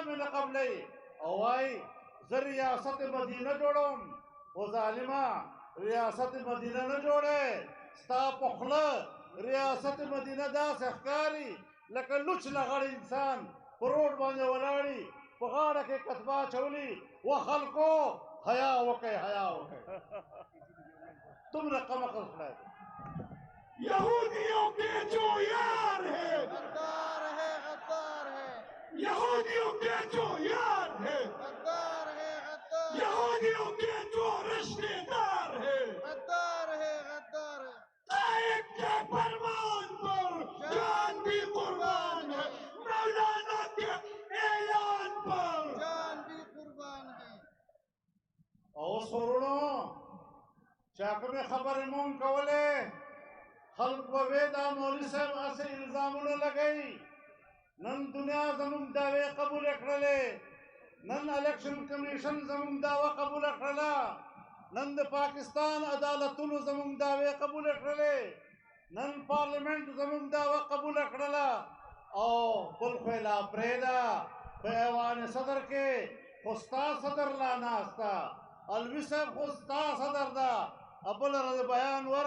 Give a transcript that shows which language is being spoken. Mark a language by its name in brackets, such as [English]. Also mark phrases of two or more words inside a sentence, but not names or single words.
[Pashto] نه قبلوي او وایي زه ریاست مدینه جوړوم او ظالمه ریاست مدینه نه جوړې ستا په خوله ریاست مدینه داسې ښکاري لکه لوچ لغړ انسان په روډ باندې ولاړي په غاړه کې کتبه اچولي و خلکو حیا وکئ حیا وکئ دومره قمقل خدای دی [Urdu] یہودیوں کے جو یار ہے غدار ہے غدار ہے یہودیوں کے جو یار ہے غدار ہے غدار یہودیوں کے جو رشتہ دار ہے غدار ہے غدار ہے تائب کے فرمان پر جان بھی قربان ہے مولانا کے اعلان پر جان بھی قربان ہے [Pashto] او سرونو چاکمه خبرې مون کولې خلق به وې دا مولوي صاحب هسې الزامونه لګوي نن دنیا زموږ دعوې قبوله کړلې نن الیکشن کمیشن زموږ دعوه قبوله کړله نن د پاکستان عدالتونو زموږ دعوې قبوله کړلې نن پارلیمنت زموږ دعوه قبوله کړله او بل خو یې لا پرېږده په ایوان صدر کې خو ستا صدر لا ناسته الوي صاحب خو ستا صدر ده بل ورځ بیان